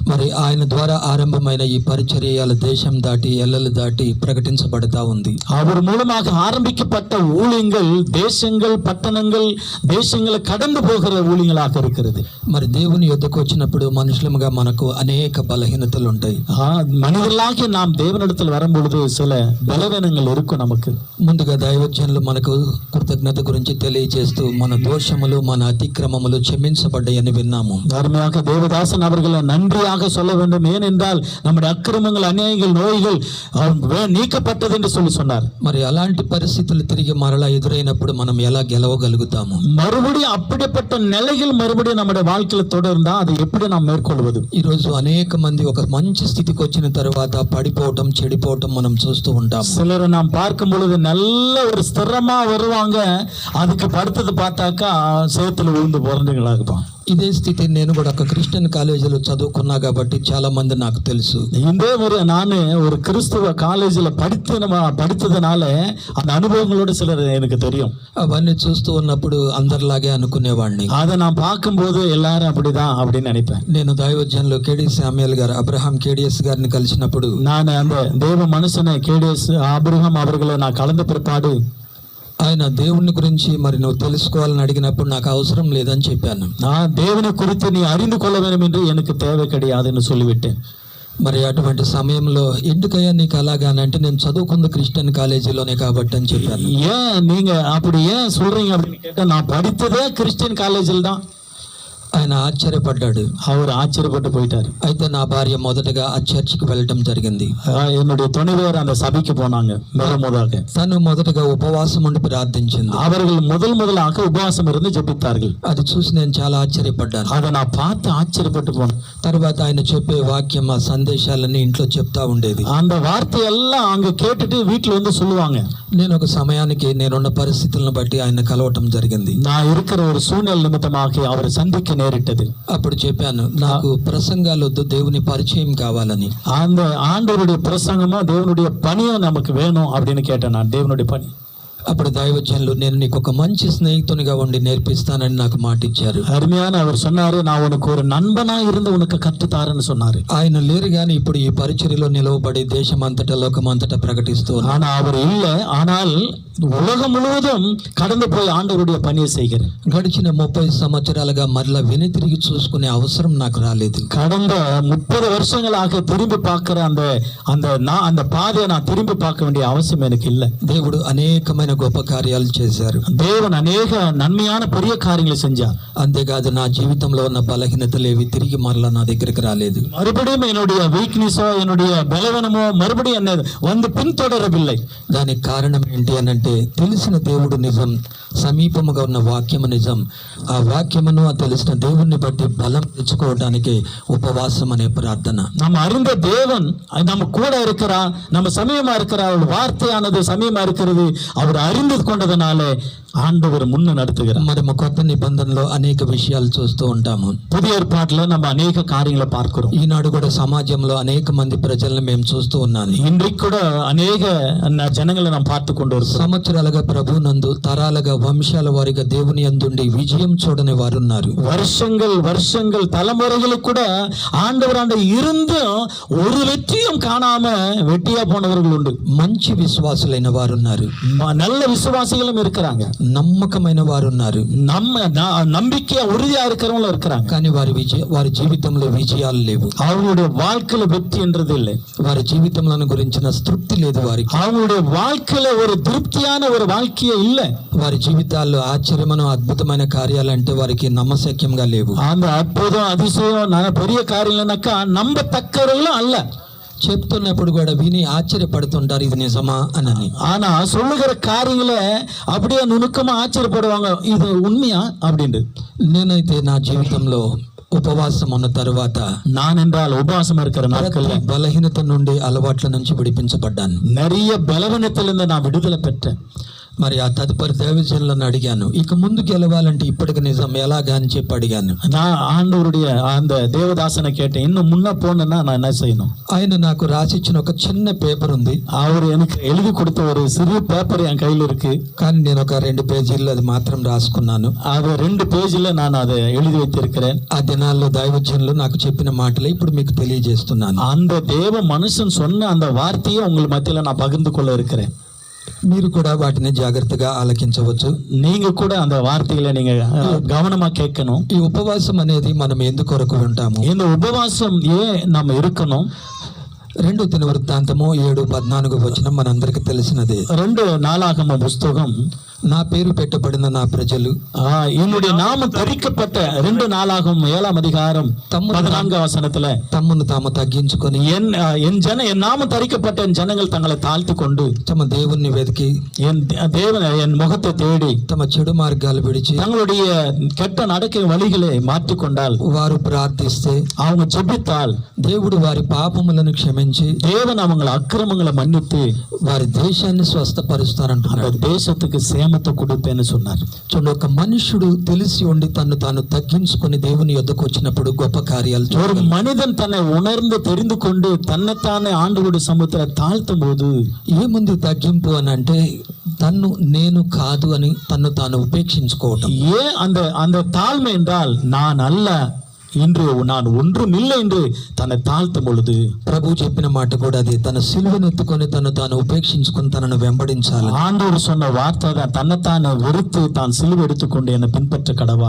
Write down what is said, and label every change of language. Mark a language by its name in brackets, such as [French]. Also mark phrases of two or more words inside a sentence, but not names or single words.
[Telugu] మరి ఆయన ద్వారా ఆరంభమైన ఈ పరిచర్యల దేశం దాటి ఎల్లలు దాటి ప్రకటించబడతా ఉంది. [Tamil] அவர் மூலமாக ஆரம்பிக்கப்பட்ட ஊழியங்கள் தேசங்கள் பட்டணங்கள் தேசங்களை கடந்து போகிற ஊழியங்களாக இருக்கிறது. [Telugu] మరి దేవుని యొద్దకు వచ్చినప్పుడు మనుషులముగా మనకు అనేక బలహీనతలు ఉంటాయి. [Tamil] மனிதர்களாகி நாம் தேவனிடத்தில் வரும்பொழுது சில பலவீனங்கள் இருக்கும் நமக்கு. [Telugu] ముందుగా దైవజనులు మనకు కృతజ్ఞత గురించి తెలియజేస్తూ మన దోషములు మన అతిక్రమములు క్షమించబడ్డాయని విన్నాము. [Tamil] அருமையாக தேவதாசன் அவர்களை நன்றியாக சொல்ல வேண்டும். ஏனென்றால் நம்முடைய அக்கிரமங்கள் அநியாயங்கள் நோய்கள் நீக்கப்பட்டது என்று சொல்லி சொன்னார். [Telugu] మరి అలాంటి పరిస్థితులు తిరిగి మరలా ఎదురైనప్పుడు మనం ఎలా గెలవగలుగుతాము? [Tamil] மறுபடியும் அப்படிப்பட்ட நிலைகள் மறுபடியும் நம்முடைய வாழ்க்கையில தொடர்ந்தா அதை எப்படி நாம் மேற்கொள்வது? [Telugu] ఈ రోజు అనేక మంది ఒక మంచి స్థితికి వచ్చిన తర్వాత పడిపోవటం చెడిపోవటం మనం చూస్తూ ఉంటాం. [Tamil] சிலரை நாம் பார்க்கும் பொழுது நல்ல ஒரு ஸ்திரமா வருவாங்க, அதுக்கு படுத்தது பார்த்தாக்கா சேத்துல விழுந்து பிறந்தவங்களா இருப்பான். [Telugu] ఇదే స్థితి నేను కూడా ఒక క్రిస్టియన్ కాలేజీలో చదువుకున్నా కాబట్టి చాలా మంది నాకు తెలుసు. [Tamil] இதே ஒரு நான் ஒரு கிறிஸ்துவ காலேஜில் படித்ததுனால அந்த அனுபவங்களோட சிலர் எனக்கு தெரியும். [Telugu] అవన్నీ చూస్తూ ఉన్నప్పుడు అందరిలాగే అనుకునేవాడిని. [Tamil] அதை நான் பார்க்கும்போது எல்லாரும் அப்படிதான் அப்படின்னு நினைப்பேன். [Telugu] నేను దైవజనులు కేడి శామ్యుయల్ గారు అబ్రహాం కేడిఎస్ గారిని కలిసినప్పుడు [Tamil] நான் அந்த தேவ மனுஷனை கேடிஎஸ் ஆபிரகாம் அவர்களை நான் கலந்த பிற்பாடு [Telugu] ఆయన దేవుని గురించి మరి నువ్వు తెలుసుకోవాలని అడిగినప్పుడు నాకు అవసరం లేదని చెప్పాను. [Tamil] நான் தேவனை குறித்து நீ அறிந்து கொள்ள வேண்டும் என்று எனக்கு தேவை கிடையாதுன்னு சொல்லிவிட்டேன். [Telugu] మరి అటువంటి సమయంలో ఎందుకయ్యా నీకు అలాగానంటే నేను చదువుకుంది క్రిస్టియన్ కాలేజీలోనే కాబట్టి అని చెప్పాను. [Tamil] ஏன் நீங்க அப்படி ஏன் சொல்றீங்க அப்படின்னு கேட்டா, நான் படித்ததே கிறிஸ்டியன் காலேஜில் தான். [Telugu] ఆయన ఆశ్చర్యపడ్డాడు. [Tamil] அவர் ஆச்சரியப்பட்டு போயிட்டாரு. [Telugu] అయితే నా భార్య మొదటగా ఆ చర్చికి వెళ్ళటం జరిగింది. [Tamil] என்னுடைய துணைவர் அந்த சபைக்கு போனாங்க. முதலாக [Telugu] తను మొదటగా ఉపవాసం ఉండి ప్రార్థించింది. [Tamil] அவர்கள் முதலாக உபவாசம் இருந்து ஜெபித்தார்கள். [Telugu] అది చూసి నేను చాలా ఆశ్చర్యపడ్డాను. [Tamil] அதை நான் பார்த்து ஆச்சரியப்பட்டு போனேன். [Telugu] తర్వాత ఆయన చెప్పే వాక్యం ఆ సందేశాలన్నీ ఇంట్లో చెప్తా ఉండేది. [Tamil] அந்த வார்த்தையெல்லாம் அங்க கேட்டுட்டு வீட்டுல வந்து சொல்லுவாங்க. [Telugu] నేను ఒక సమయానికి నేనున్న పరిస్థితులను బట్టి ఆయన కలవటం జరిగింది. [Tamil] நான் இருக்கிற ஒரு சூழ்நிலை நிமித்தமாக அவரை சந்திக்க நேரிட்டது. [Telugu] అప్పుడు చెప్పాను, నాకు ప్రసంగాలు వద్దు, దేవుని పరిచయం కావాలని. [Tamil] அந்த ஆண்டவருடைய பிரசங்கமா தேவனுடைய பணியும் நமக்கு வேணும் அப்படின்னு கேட்டேன். நான் தேவனுடைய பணி. [Telugu] అప్పుడు దైవజనులు నేను నీకు ఒక మంచి స్నేహితునిగా ఉండి నేర్పిస్తానని నాకు మాట ఇచ్చారు. [Tamil] அருமையான அவர் சொன்னாரு, நான் உனக்கு ஒரு நண்பனா இருந்து உனக்கு கற்றுத்தாருன்னு சொன்னாரு. [Telugu] ఆయన లేరు కానీ ఇప్పుడు ఈ పరిచర్యలో నిలవబడి దేశమంతటా లోకమంతటా ప్రకటిస్తూ ఉన్నారు. [Tamil] ஆனா அவர் இல்லை, ஆனால் உலகம் முழுவதும் கடந்து போய் ஆண்டவருடைய பணியை செய்கிறேன். [Telugu] గడిచిన 30 సంవత్సరాలుగా మరలా వెనుతిరిగి చూసుకునే అవసరం నాకు రాలేదు. [Tamil] கடந்த 30 வருஷங்களாக திரும்பி பார்க்கிற அந்த பாதையை நான் திரும்பி பார்க்க வேண்டிய அவசியம் எனக்கு இல்லை. [Telugu] దేవుడు అనేకమైన గొప్ప కార్యాలు చేశారు. [Tamil] தேவன் அநேக நன்மையான பெரிய காரியங்களை செஞ்சார். [Telugu] అంతేకాదు నా జీవితంలో ఉన్న బలహీనతలు ఏవి తిరిగి మరలా నా దగ్గరికి రాలేదు. [Tamil] மறுபடியும் என்னுடைய வீக்னஸோ என்னுடைய பலவீனமோ மறுபடியும் என்ன வந்து பின்தொடரவில்லை. [Telugu] దానికి కారణం ఏంటి అని అంటే తెలిసిన దేవుడు నిజం, సమీపముగా ఉన్న వాక్యము నిజం. ఆ వాక్యమును ఆ తెలిసిన దేవుణ్ణి బట్టి బలం తెచ్చుకోవడానికి ఉపవాసం అనే ప్రార్థన. [Tamil] நம்ம அறிந்த தேவன் நம்ம கூட இருக்கிறார், நம்ம சமயமா இருக்கிறார். அவர் வார்த்தையானது சமயமா இருக்கிறது. அவர் அறிந்து கொண்டதனால ஆண்டவர் முன்ன நடத்துகிறார். [Telugu] మనము కొత్త నిబంధనలో అనేక విషయాలు చూస్తూ ఉంటాము. [Tamil] புதிய ஏற்பாட்டுல நம்ம அநேக காரியங்களை பார்க்கிறோம். [Telugu] ఈనాడు కూడా సమాజంలో అనేక మంది ప్రజలను మేము చూస్తూ ఉన్నాను. [Tamil] இன்றைக்கு கூட அநேக ஜனங்களை நாம் பார்த்து கொண்டு இருக்கிறோம். [Telugu] సంవత్సరాలుగా ప్రభునందు తరాలుగా వంశాల వారిగా దేవుని యందుండి విజయం చూడని వారు ఉన్నారు. [Tamil] வருஷங்கள் தலைமுறைகளுக்கு கூட ஆண்டவராண்ட இருந்தும் ஒரு வெற்றியும் காணாம வெட்டியா போனவர்கள் உண்டு. [Telugu] మంచి విశ్వాసులైన వారు ఉన్నారు. [Tamil] நல்ல விசுவாசிகளும் இருக்கிறாங்க. [Telugu] నమ్మకమైన వారు ఉన్నారు. [Tamil] நம்பிக்கையா உறுதியா இருக்கிறவங்களும் இருக்கிறாங்க. [Telugu] కానీ వారి జీవితంలో విజయాలు లేవు. [Tamil] அவங்களுடைய வாழ்க்கையில வெற்றி என்றது இல்லை. [Telugu] వారి జీవితంలో గురించిన తృప్తి లేదు వారికి. [Tamil] அவங்களுடைய வாழ்க்கையில ஒரு திருப்தியான ஒரு வாழ்க்கையே இல்லை. [Telugu] వారి జీవితాల్లో ఆశ్చర్యమైన అద్భుతమైన కార్యాలంటే వారికి నమ్మశక్యంగా లేవు. [Tamil] அந்த அற்புதம் அதிசயம் பெரிய காரியம்னாக்கா நம்பத்தக்கவர்களும் அல்ல. [Telugu] చెప్తున్నప్పుడు కూడా విని ఆశ్చర్యపడుతుంటారు, ఇది నిజమా అని. [Tamil] ஆனா சொல்லுகிற காரியங்களை அப்படியே நுணுக்கமா ஆச்சரியப்படுவாங்க, இது உண்மையா அப்படின்ட்டு. [Telugu] నేనైతే నా జీవితంలో ఉపవాసం ఉన్న తరువాత [Tamil] நான் என்றால் உபவாசம் இருக்கிற நாட்கள்ல [Telugu] బలహీనత నుండి అలవాట్ల నుంచి విడిపించబడ్డాను. [Tamil] நிறைய பலவீனத்திலிருந்து நான் விடுதலை பெற்றேன். [Telugu] మరి ఆ తదుపరి దైవజనులను అడిగాను, ఇక ముందు గెలవాలంటే ఇప్పటికి నిజం ఎలాగా అని చెప్పి అడిగాను. [Tamil] நான் ஆண்டவருடைய அந்த தேவதாசனை கேட்டேன், இன்னும் முன்ன போனா நான் என்ன செய்யணும்? [Telugu] ఆయన నాకు రాసిచ్చిన ఒక చిన్న పేపర్ ఉంది, [Tamil] அவர் எனக்கு எழுதி கொடுத்த ஒரு சிறிய பேப்பர் என் கையில் இருக்கு. [Telugu] కానీ నేను ఒక 2 పేజీల్లో అది మాత్రం రాసుకున్నాను. [Tamil] அது 2 பேஜ்ல நான் அதை எழுதி வைத்திருக்கிறேன். [Telugu] ఆ దినాల్లో దైవజనులు నాకు చెప్పిన మాటలే ఇప్పుడు మీకు తెలియజేస్తున్నాను. [Tamil] அந்த தேவ மனுஷன் சொன்ன அந்த வார்த்தையை உங்கள் மத்தியில நான் பகிர்ந்து கொள்ள இருக்கிறேன். [Telugu] మీరు కూడా వాటిని జాగ్రత్తగా ఆలకించవచ్చు. [Tamil] நீங்க கூட அந்த வார்த்தைகளை நீங்க கவனமா கேட்கணும். [Telugu] ఈ ఉపవాసం అనేది మనం ఎందుకొరకు ఉంటాము? [Tamil] இந்த உபவாசம் ஏன் நம்ம இருக்கணும்? [Telugu] 2 దినవృత్తాంతము 7:14 మనందరికీ తెలిసినదే. [Tamil] 2 நாளாகம புஸ்தகம், [Telugu] నా పేరు పెట్టబడిన నా ప్రజలు, [Tamil] என்னுடைய நாமம் தரிக்கப்பட்ட 2 நாளாகமம் 7ஆம் அதிகாரம் 14ஆம் வசனத்துல, [Telugu] తమ్మును తాము తగ్గించుకొని [Tamil] என் நாமம் தரிக்கப்பட்ட என் ஜனங்கள் தங்களை தாழ்த்தி கொண்டு [Telugu] తమ దేవుణ్ణి వెతికి [Tamil] என் முகத்தை தேடி [Telugu] తమ చెడు మార్గాలు విడిచి [Tamil] தங்களுடைய கெட்ட நடக்கை வழிகளை மாற்றிக்கொண்டால், [Telugu] వారు ప్రార్థిస్తే [Tamil] அவங்க ஜெபித்தால், [Telugu] దేవుడు వారి పాపములను క్షమించి [Tamil] தேவன் அவங்கள அக்கிரமங்களை மன்னித்து [Telugu] వారి దేశాన్ని స్వస్థపరుస్తారంటున్నాడు. [Tamil] அந்த தேசத்துக்கு சேமத்தை கொடுப்பேன்னு சொன்னார். [Telugu] చూడండి, ఒక మనుషుడు తెలిసి ఉండి తను తాను తగ్గించుకొని దేవుని యొద్దకు వచ్చినప్పుడు గొప్ప కార్యాలు [Tamil] ஒரு [Telugu] చూడగలడు. [Tamil] மனிதன் தன்னை உணர்ந்து தெரிந்து கொண்டு தன்னைத்தானே ஆண்டவருடைய சமூகத்துல தாழ்த்தும் போது, [Telugu] ఏముంది తగ్గింపు అని అంటే తన్ను నేను కాదు అని తన్ను తాను ఉపేక్షించుకోవటం. [Tamil] ஏன் அந்த தாழ்மை என்றால், நான் அல்ல, இன்று நான் ஒன்றும் இல்லை என்று தன்னை தாழ்த்தும் பொழுது, [Telugu] ప్రభు చెప్పిన మాట కూడా అదే, తన సిలువను ఎత్తుకొని తను తాను ఉపేక్షించుకొని తనను వెంబడించాలి. [Tamil] ஆண்டவர் சொன்ன வார்த்தை தான், தன்னைத்தானே வெறுத்து தான் சிலுவை எடுத்துக்கொண்டு என்னை பின்பற்ற கடவான்.